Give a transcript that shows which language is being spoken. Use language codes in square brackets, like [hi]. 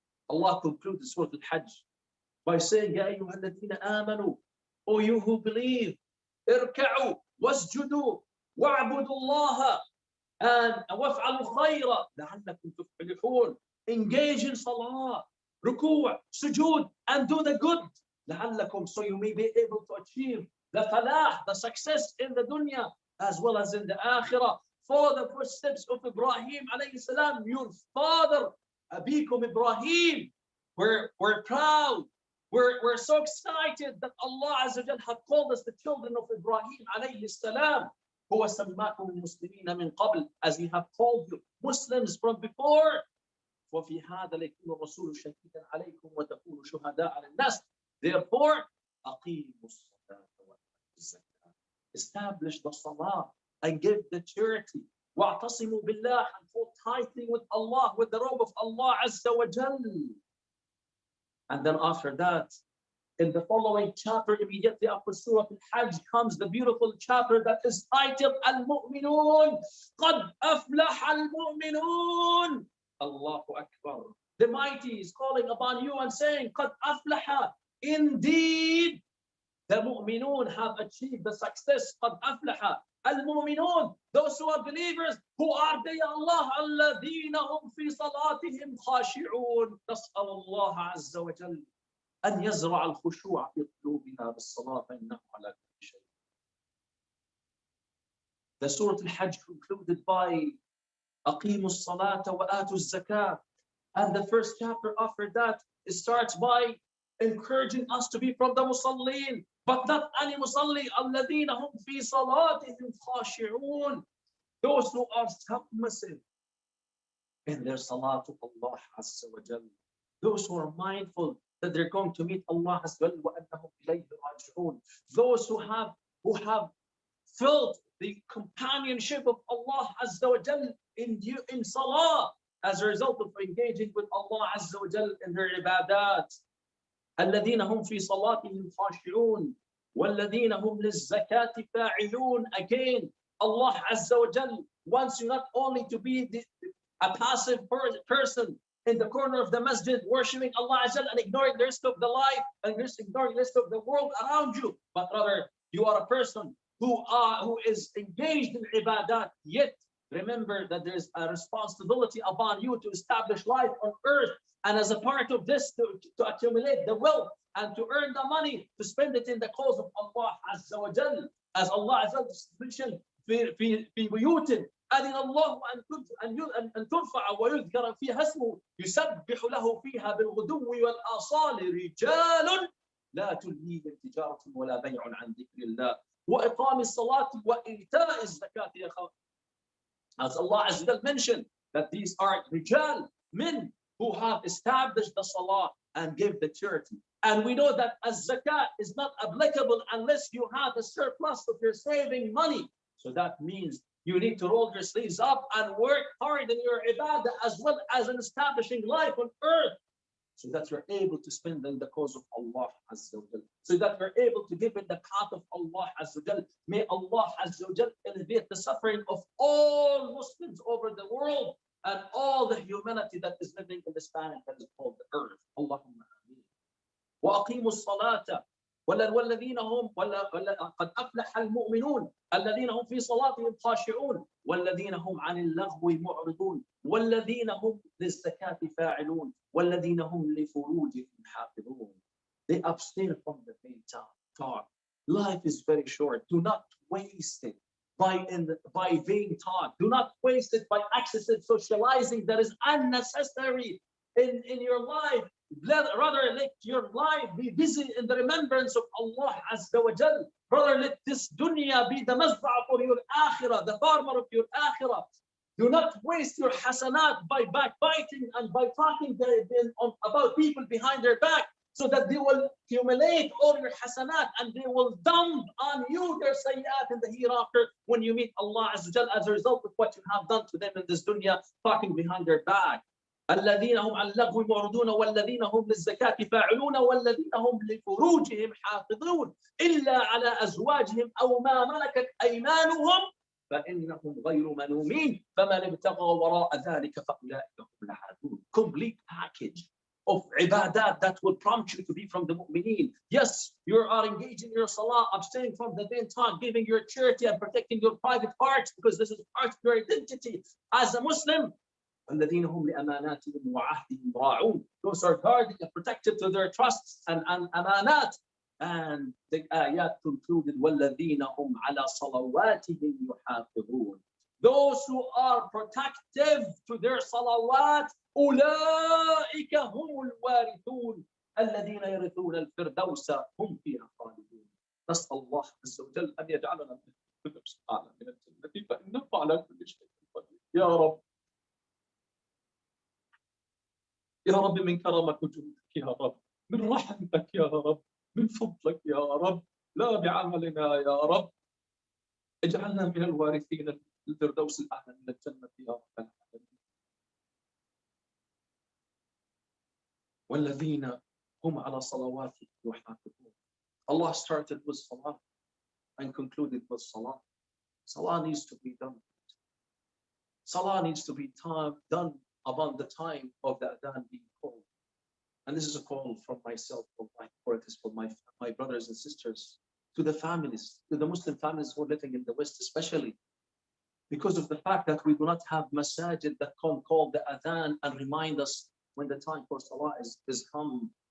[ar] Allah concludes Surah Al-Hajj by saying, يا أيها الذين آمنوا, [en] O you who believe, [ar] اركعوا واسجدوا واعبدوا الله and وافعلوا خيرا لعلكم تفلحون. [en] Engage in salah, ruku', sujood, and do the good. لعلكم, so you may be able to achieve the falah, the success in the dunya as well as in the akhirah. Follow the footsteps of Ibrahim alayhi salam, your father, Abikum Ibrahim. We're proud. We're so excited that Allah Azza wa Jal have called us the children of Ibrahim alayhi salam. [ar] هو سماكم المسلمين من قبل, [en] as he have called you Muslims from before. [ar] وفي هذا ليكون الرسول شهيدا عليكم وتكونوا شهداء على الناس. [en] Therefore, [ar] أقيموا الصلاة وآتوا الزكاة. [en] Establish the salah and give the charity [ar] وَاعْتَصِمُوا بِاللَّهِ, [en] and hold tightly with Allah, with the robe of Allah Azza wa Jal. And then after that, in the following chapter, immediately after Surah Al-Hajj, comes the beautiful chapter that is titled Al-Mu'minun. [ar] قَدْ أَفْلَحَ الْمُؤْمِنُونَ. Allahu Akbar. [en] The mighty is calling upon you and saying, [ar] قَدْ أَفْلَحَ. [en] Indeed, the mu'minun have achieved the success. [ar] قَدْ أَفْلَحَ الْمُؤْمِنُونَ. [en] Those who are believers. Who are they, Allah? [ar] الَّذِينَ هُمْ فِي صَلَاتِهِمْ خَاشِعُونَ. نسأل الله عز وجل أن يزرع الخشوع في قلوبنا بالصلاة فإنه على كل شيء. [en] The Surah Al-Hajj concluded by [ar] أقيموا الصلاة وآتوا الزكاة. [en] And the first chapter after that starts by encouraging us to be from the musallin, but not any musalli. [ar] الذين هم في صلاتهم خاشعون. [en] Those who are submissive in their salah to Allah Azza wa Jal. Those who are mindful that they're going to meet Allah Azza wa Jal. Those who have felt the companionship of Allah Azza wa Jal in salah as a result of engaging with Allah Azza wa Jal in their ibadat. [ar] الذين هم في صلاتهم خاشعون والذين هم للزكاة فاعلون. [en] Again, Allah Azza wa Jal wants you not only to be a passive person in the corner of the masjid worshipping Allah Azza wa Jal and ignoring the rest of the life and ignoring the rest of the world around you, but rather you are a person who is engaged in ibadat, yet remember that there is a responsibility upon you to establish life on earth, and as a part of this to accumulate the wealth and to earn the money to spend it in the cause of Allah Azza wa Jal. As Allah Azza wa Jal mentioned [ar] في بيوت أذن الله أن ترفع ويذكر فيها اسمه يسبح له فيها بالغدو والآصال رجال لا تلهيهم تجارة ولا بيع عن ذكر الله وإقام الصلاة وإيتاء الزكاة. [en] As Allah Azza wa Jal mentioned that these are rijal, men who have established the salah and give the charity. And we know that as zakat is not applicable unless you have a surplus of your saving money. So that means you need to roll your sleeves up and work hard in your ibadah as well as in establishing life on earth, so that you're able to spend in the cause of Allah Azza wa Jal, so that you're able to give in the path of Allah Azza wa Jal. May Allah Azza wa Jal alleviate the suffering of all Muslims over the world and all the humanity that is living in this planet that is called the earth. Allahumma ameen. [ar] وأقيموا الصلاة والذين هم قد أفلح المؤمنون الذين هم في صلاتهم خاشعون والذين هم عن اللغو معرضون والذين هم للزكاة فاعلون والذين هم لفروجهم حافظون. [en] They abstain from the vain talk. Life is very short. Do not waste it by vain talk. Do not waste it by excessive socializing that is unnecessary in your life. Rather, let your life be busy in the remembrance of Allah Azza wa Jal. Rather, let this dunya be the mazra'a for your akhirah, the farmer of your akhirah. Do not waste your hasanat by backbiting and by talking about people behind their back, so that they will accumulate all your hasanat and they will dump on you their sayyat in the hereafter when you meet Allah Azza wa Jal as a result of what you have done to them in this dunya, talking behind their back. [ar] الذين هم عن اللغو معرضون والذين هم للزكاة فاعلون والذين هم لفروجهم حافظون إلا على أزواجهم أو ما ملكت أيمانهم فإنهم غير ملومين فمن ابتغى وراء ذلك فأولئك هم العادون. [en] Complete package of ibadat that will prompt you to be from the mu'mineen. Yes, you are engaged in your salah, abstaining from the vain talk, giving your charity and protecting your private parts, because this is part of your identity as a Muslim. [ar] الذين هم لأماناتهم وعهدهم راعون. [en] Those are guarded and protected to their trusts and amanat. And the ayat concluded [ar] والذين هم على صلواتهم يحافظون. [en] Those who are protective to their salawat [ar] أولئك هم الوارثون الذين يرثون الفردوس هم فيها خالدون. نسأل الله عز وجل أن يجعلنا من الفردوس الأعلى من الجنة فإنه على كل شيء قدير. يا رب، يا رب، من كرمك وجودك يا رب، من رحمتك يا رب، من فضلك يا رب، لا بعملنا يا رب. اجعلنا من الوارثين الفردوس الأعلى من الجنة يا رب العالمين. والذين هم على صلواتهم يحافظون. [en] Allah started with salah and concluded with salah. Salah needs to be done. Salah needs to be done upon the time of the adhan being called. And this is a call from myself, or it is for my brothers and sisters, to the families, to the Muslim families who are living in the West, especially because of the fact that we do not have masajid that can call the adhan and remind us when the time for salah is come.